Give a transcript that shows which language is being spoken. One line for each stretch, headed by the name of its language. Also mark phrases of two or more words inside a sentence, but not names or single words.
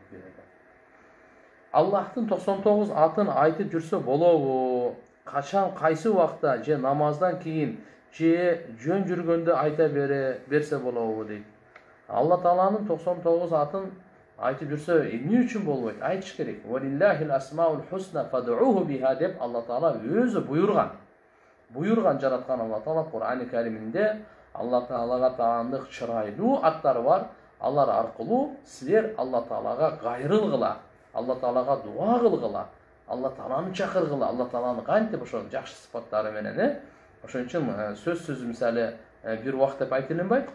Kyrgyz: Аллахтын 99 атын айтып жүрсө болобу? Качан, кайсы убакта, же намаздан кийин, же жөн жүргөндө айта берсе болобу дейт. Алла Тааланын 99 атын айтып жүрсө эмне үчүн болбойт? Айтыш керек.
Arabic: ولله الأسماء الحسنى فادعوه بها
Kyrgyz: деп Алла Таала өзү буйрган. Буйрган жараткан Алла Таала Кур'ани Кариминде Алла Таалага таандык чырайлуу аттар бар. Алар аркылуу силер Алла Таалага кайрылгыла, Алла Таалага дуа кылгыла, Алла Тааланы чакыргыла, Алла Тааланы кантип ошо жакшы сыпаттары менен, ошон үчүн сөзсүз мисалы бир убакыт деп айтып элембайт.